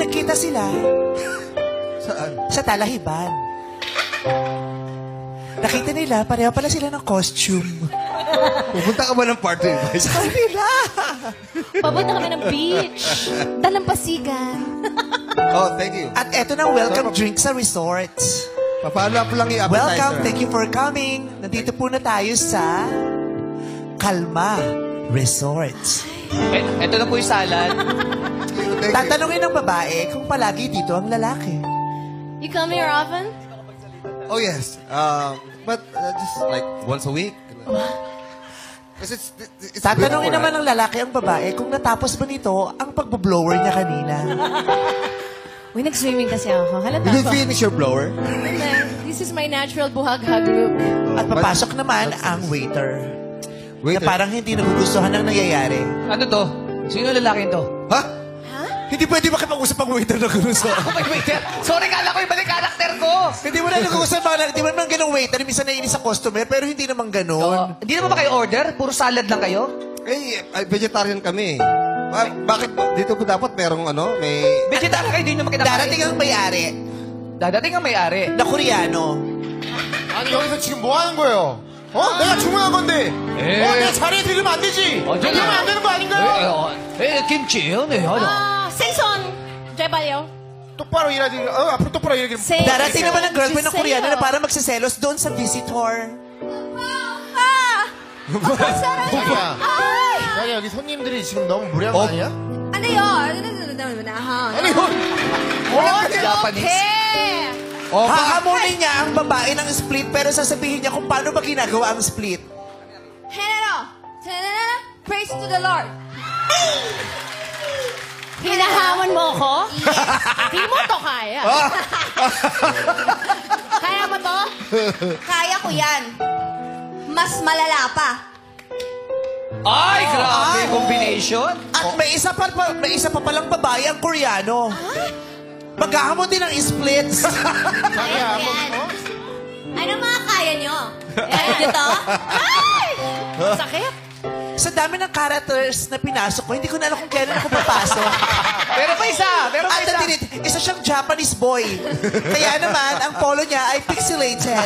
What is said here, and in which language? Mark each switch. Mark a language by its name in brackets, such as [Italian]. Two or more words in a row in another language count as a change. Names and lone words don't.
[Filipino] nagkita sila. Saan? Sa Talahiban. Nakita nila, pareho pala sila ng costume. Pupunta ka ba ng party? Sa kanila. Papunta kami ng beach. Dalampasigan. [English] Oh, thank you. [Filipino] At eto na [English] welcome drink [Filipino] sa resort. Papaano po lang i-appetizer? [English] Welcome, thank you for coming. [Filipino] Nandito po na tayo sa Kalma Resort. Ito na po yung salad. [English] Thank you. [Filipino] Tatanungin ng babae kung palagi dito ang lalaki. [English] You come here often? Oh, yes. But just like once a week. [Filipino] Kasi it's Tatanungin [English] good for [Filipino] naman ng lalaki ang babae kung natapos ba nito ang pagboblower niya kanina. Uy, nag-swimming kasi ako. Halata [English] Did you [Filipino] ko. [English] finish your blower? This is my natural buhag-hag look. [Filipino] At papasok naman ang waiter. Wait. Na parang hindi nagugustuhan ang nangyayari. Ano to? Sino lalaki to? Ha? Hindi pwede makipag-usap ang waiter na gano'n sa... [English] Oh my waiter. [Filipino] Sorry, kala ko iba yung karakter ko. Hindi mo na nag-uusap, hindi mo naman ganong waiter. Minsan nainis sa customer, pero hindi naman ganon. Hindi naman ba kayo order? Puro salad lang kayo? Eh, vegetarian kami. Bakit dito ko dapat merong ano, may... Vegetarian kayo, hindi nyo makinakain. Darating ang may-ari Dadating ang may-ari. na Koreano. [Korean] 아니 여기서 지금 뭐 하는 거예요? 내가 주문한 건데. 내 자리에 들으면 안 되지. 들으면 안 되는 거 아닌가요? 김치. 네, ano. Senson! Jebalyo. 똑바로 일하지. 앞으로 똑바로 일하기. [Filipino] Darating naman ang girlfriend ng Giselle. Koreano na para magsiselos doon sa visitor. [Korean] 자기야. 자기야 여기 손님들이 지금 너무 무리한 거 아니야? [Filipino] Ano yun? [Korean] 아니 뭐? [Filipino] Japanese. Hahamunin niya ang babae ng split pero sasabihin niya kung paano ba ginagawa ang split. [English] Praise to the Lord. [Filipino] Hinahamon mo ko? Hindi mo to kaya. Kaya mo to? Kaya ko yan. Mas malala pa. Ay, grabe combination. At may isa pa palang babae ang Koreano. Maghahamon din ng splits. [Korean] 자기야 한번 [Filipino] Ano mga kaya nyo? Kaya nyo to? Ay! Sakit. Sa dami ng characters na pinasok ko, hindi ko na alam kung kailan ako papasok. Pero pa isa. At isa siyang Japanese boy. Kaya naman, ang polo niya ay pixelated.